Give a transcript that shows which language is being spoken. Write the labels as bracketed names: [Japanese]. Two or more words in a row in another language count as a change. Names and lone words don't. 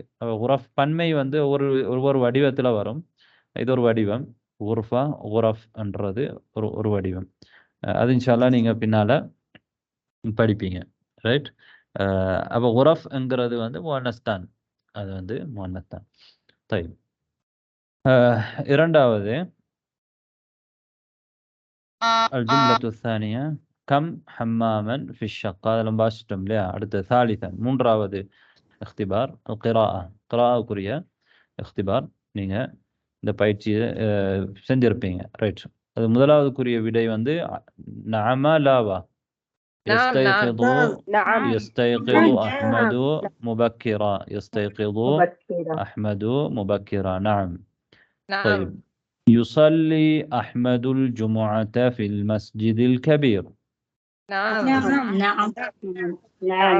[Tamil] உரஃப் பன்மை வந்து ஒவ்வொரு வடிவத்தில் வரும். இது ஒரு வடிவம். உர்ஃபா உரஃப்ன்றது ஒரு வடிவம். அது இன்ஷால்லா நீங்கள் பின்னால் படிப்பீங்க. [English] ரைட். [Tamil] அப்போ உரஃப்ங்கிறது வந்து முஅன்னஸ் தான். அது வந்து முஅன்னஸ் தான். [Arabic] طيب. இரண்டாவது الجملة الثانية كم حماما في الشقة. [Tamil] அதெல்லாம் பாசிட்டோம் இல்லையா? அடுத்து ثالثا மூன்றாவது [Arabic] اختبار القراءة. قراءة اختبار. [Tamil] நீங்கள் இந்த பயிற்சியை செஞ்சிருப்பீங்க. [English] ரைட். [Tamil] அது முதலாவதுக்குரிய விடை வந்து [Arabic] نعم أو لا. يستيقظ أحمد مبكرا. يستيقظ أحمد مبكرا. نعم. طيب. يصلي أحمد الجمعة في المسجد الكبير. نعم.